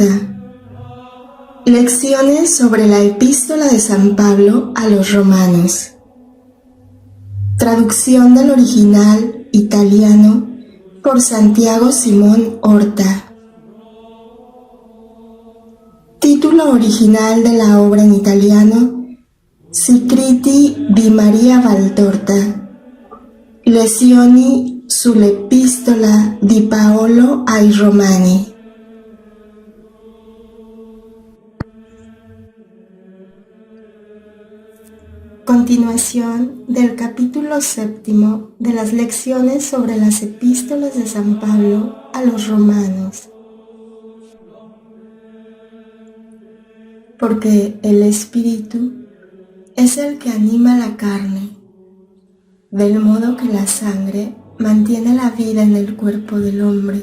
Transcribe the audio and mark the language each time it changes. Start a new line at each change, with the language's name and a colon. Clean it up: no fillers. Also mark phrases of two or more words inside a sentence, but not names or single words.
Spanish: Lecciones sobre la Epístola de San Pablo a los Romanos. Traducción del original italiano por Santiago Simón Horta. Título original de la obra en italiano: Scritti di Maria Valtorta.
Italian: Lezioni sull'Epistola di Paolo ai Romani.
Spanish: Continuación del capítulo 7 de las lecciones sobre las epístolas de San Pablo a los Romanos. Porque el Espíritu es el que anima la carne, del modo que la sangre mantiene la vida en el cuerpo del hombre.